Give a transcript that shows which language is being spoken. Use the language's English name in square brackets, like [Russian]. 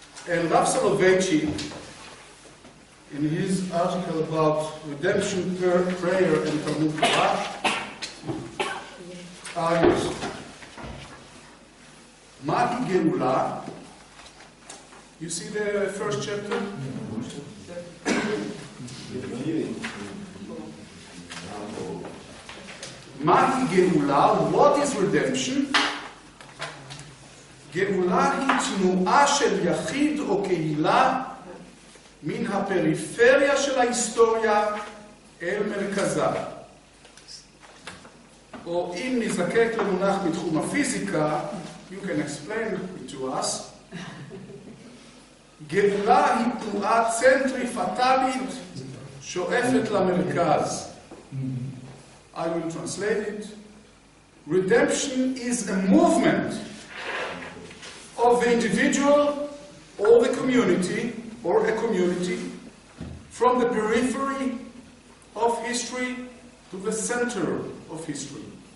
[English] And Rav Soloveitchik, in his article about redemption, prayer, and Talmud Torah, argues, Magi Geula, you see the first chapter? Magi Geula, what is redemption? [Hebrew] גאולה היא תנועה של יחיד או קהילה מן הפריפריה של ההיסטוריה אל מרכזה. או אם נזקק למונח בתחום הפיזיקה, [English] you can explain it to us, [Hebrew] גאולה היא תנועה צנטריפטלית שואפת למרכז. [English] I will translate it. Redemption is a movement of the individual or the community, or a community, from the periphery of history to the center of history.